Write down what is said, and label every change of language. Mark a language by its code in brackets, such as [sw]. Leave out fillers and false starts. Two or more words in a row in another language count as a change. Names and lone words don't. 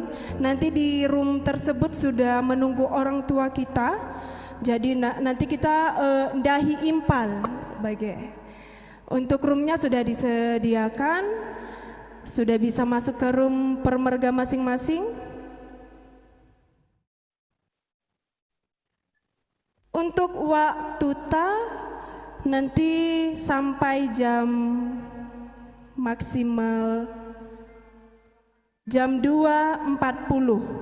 [id] Nanti di room tersebut sudah menunggu orang tua kita. Jadi nanti kita [btx] dahi impal bagai. [id] Untuk roomnya sudah disediakan. Sudah bisa masuk ke room permerga masing-masing. Untuk waktu nanti sampai jam maksimal jam 2.40.